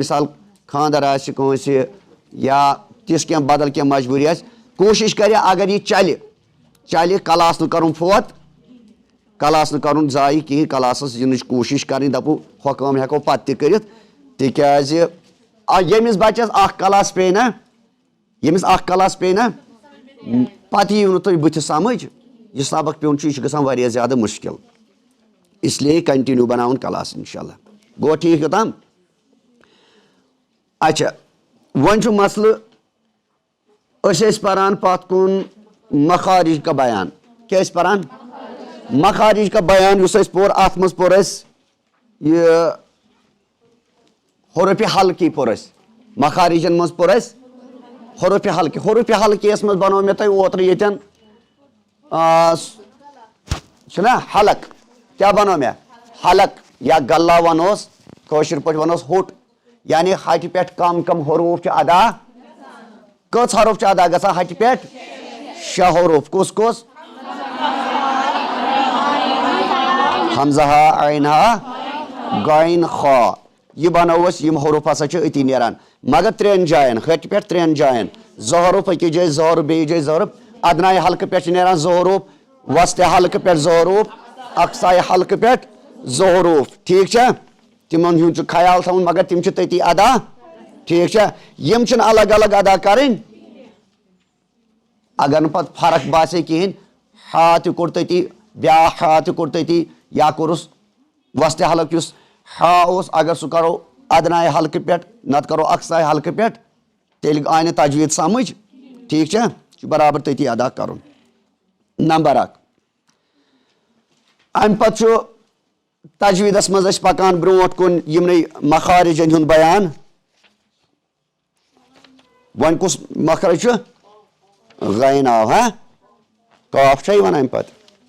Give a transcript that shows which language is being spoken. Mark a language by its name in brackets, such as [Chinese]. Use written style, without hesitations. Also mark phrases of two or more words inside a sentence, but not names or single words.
[Kashmiri] مِثال خانٛدر آسہِ کٲنٛسہِ یا تِژھ کینٛہہ بدل کینٛہہ مجبوٗری آسہِ کوٗشش کرِ اگر یہِ چلہِ کلاس نہٕ کرُن فوت کلاس نہٕ کرُن ضایہِ کِہینۍ کلاسس یِنٕچ کوٗشش کرٕنۍ دپو ہۄ کٲم ہٮ۪کو پتہٕ تہِ کٔرِتھ تِکیٛازِ ییٚمِس بچس اکھ کلاس پیٚیہِ نا پتہٕ یِیِو نہٕ تۄہہِ بٕتھِ سمجھ یہ سبق پیون یہ گژھان واریاہ زیادہ مشکل [Urdu] اس لیے [Kashmiri] کنٹینیو بناون کلاس انشاءاللہ گو ٹھیک یوتام اچھا ون چھُ مسلہٕ أسۍ ٲسۍ پران پتھ کُن [Urdu] مخارج کا بیان [Kashmiri] کیٛاہ ٲسۍ پران [Urdu] مخارج کا بیان [Kashmiri] یُس اَسہِ پوٚر اَتھ منٛز پوٚر اَسہِ یہِ حروفِ حلقی پوٚر اَسہِ مخارجن منٛز پوٚر اَسہِ حروفِ حلقیَس منٛز بنوو مےٚ تۄہہِ اوترٕ ییٚتٮ۪ن چھُنہ حلق کیٛاہ بنوو مےٚ حلق یا غلہ ونہوس کٲشِر پٲٹھۍ ونہوس ہوٚٹ یعنی ہٹہِ پٮ۪ٹھ کم کم حروٗف چھِ ادا کٔژ حروٗف چھِ ادا گژھان ہٹہِ پٮ۪ٹھ 6 حروٗف کُس کُس حمزہ عین غین خا یہ بنو اس یم حروف ہسا چھِ أتی نیران مگر 3 جاین ہٹہِ پٮ۪ٹھ 3 جاین 2 حروٗف أکِس جایہِ 2 حروٗف بیٚیِس جایہِ 2 حروٗف ادنایہِ حلقہٕ پٮ۪ٹھ چھِ نیران 2 حروٗف وسطِ حلقہٕ پٮ۪ٹھ 2 حروٗف اقصایہِ حلقہٕ پٮ۪ٹھ 2 حروٗف ٹھیٖک چھا تمن ہُنٛد چھُ خیال تھاوُن مگر تِم چھِ تٔتی ادا ٹھیٖک چھا یِم چھِنہٕ الگ الگ ادا کرٕنۍ اگر نہٕ پتہٕ فرق باسے کِہیٖنۍ ہا تہِ کوٚر تٔتی بیٛاکھ ہا تہِ کوٚر تٔتی یا کوٚرُس وسطِ حلق یُس ہا اوس اگر سُہ کرو ادنایہِ حلقہٕ پٮ۪ٹھ نتہٕ کرو اقصایہِ حلقہٕ پٮ۪ٹھ تیٚلہِ آیہِ نہٕ تجویٖد سمجھ ٹھیٖک چھا یہِ چھُ برابر تٔتی ادا کرُن نمبر 1 امہِ پتہٕ چھُ تجویٖدس منٛز أسۍ پکان برونٛٹھ کُن یِمنٕے مخارجن ہُنٛد بیان وۄنۍ کُس مخرج چھُ غین آو ہا قاف چھا یِوان امہِ پتہٕ